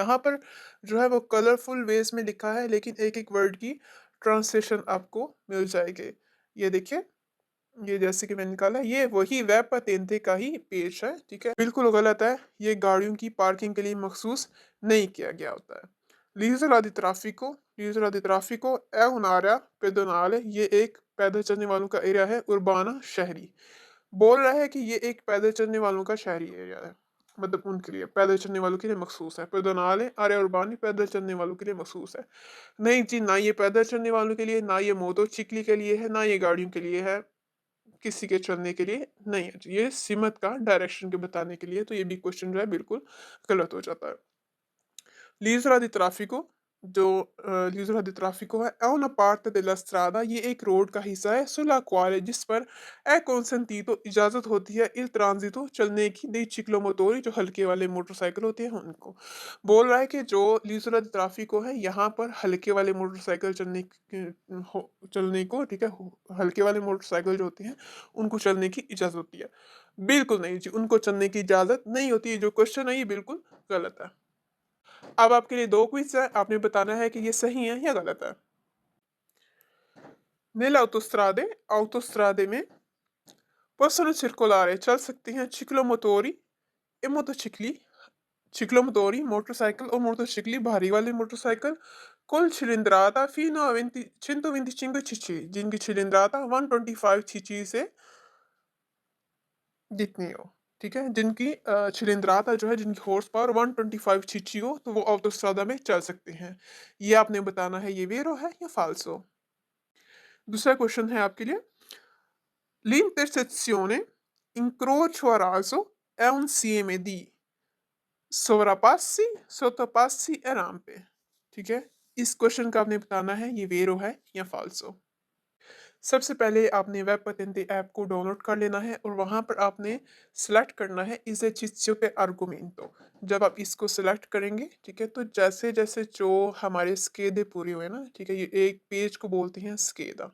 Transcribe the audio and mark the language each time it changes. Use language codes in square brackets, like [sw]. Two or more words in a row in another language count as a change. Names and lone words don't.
[hi] यहाँ पर जो है वो कलरफुल वेज़ में लिखा है, लेकिन एक-एक वर्ड की ट्रांसलेशन आपको मिल जाएगी। ये देखिए, ये जैसे कि मैंने निकाला, ये वही वेब पातेंते का ही पेज है, ठीक है? बिल्कुल गलत है, ये गाड़ियों की पार्किंग के लिए मखसूस नहीं किया गया होता है। [it] L'isola di Traffico, l'isola di Traffico è un'area pedonale, [hi] ये एक पैदल चलने वालों का एरिया है, उर्बाना शहरी। बोल रहा है कि ये एक पैदल चलने वालों का शहरी एरिया है, मतलब उनके लिए, पैदल चलने वालों के लिए मखसूस है। [it] pedonale, area urbani, [hi] पैदल चलने वालों के लिए मखसूस है। नहीं जी, ना ये पैदल चलने वालों के लिए, ना ये मोटरसाइकिल के लिए है, ना ये गाड़ियों के लिए है, किसी के चलने के लिए नहीं है। ये सीमत का डायरेक्शन के बताने के लिए, तो ये भी क्वेश्चन जो है बिल्कुल गलत हो जाता है। [it] L'isola di Traffico, [hi] जो [it] l'isola di Traffico è una parte della strada, [hi] ये एक रोड का हिस्सा है, [it] sulla quale, [hi] जिस पर [it] è consentito, [hi] इजाज़त होती है, [it] il transito, [hi] चलने की, [it] dei ciclomotori, [hi] जो हल्के वाले मोटरसाइकिल होते हैं उनको। बोल रहा है कि जो [it] l'isola di Traffico [hi] है, यहाँ पर हल्के वाले मोटरसाइकिल चलने को, ठीक है, हल्के वाले मोटरसाइकिल जो होते हैं, उनको चलने की इजाज़त होती है। बिल्कुल नहीं जी, उनको चलने की इजाज़त नहीं होती है। जो क्वेश्चन है ये बिल्कुल गलत है। अब आपके लिए 2 क्विज़ है, आपने बताना है कि ये सही है या गलत है। [it] Nell'autostrade में possono circolare, [hi] चल सकते हैं, [it] ciclomotori e motocicli, ciclomotori, motorcycle o motocicli [hi] भारी वाले [it] motorcycle con cilindrata fino a 125 cc, जिनकी cilindrata 125 cc [hi] से जितनी हो, ठीक है? जिनकी cilindrata जो है, जिनकी [en] horse power [hi] 125 cc हो, तो वो ऑटोस्ट्रादा में चल सकते हैं। ये आपने बताना है, ये वेरो है या फाल्सो। दूसरा क्वेश्चन है आपके लिए, [it] l'intersezione incrocio a raso è un insieme di sovrapassi, sottopassi e rampe, [hi] ठीक है? इस क्वेश्चन का आपने बताना है, ये वेरो है या फाल्सो। सबसे पहले आपने वेब पतेंते ऐप को डाउनलोड कर लेना है और वहाँ पर आपने सेलेक्ट करना है [it] esercizio per argomento. [hi] जब आप इसको सेलेक्ट करेंगे, ठीक है, तो जैसे जैसे जो हमारे स्केदे पूरे हुए ना, ठीक है, ये एक पेज को बोलते हैं स्केदा।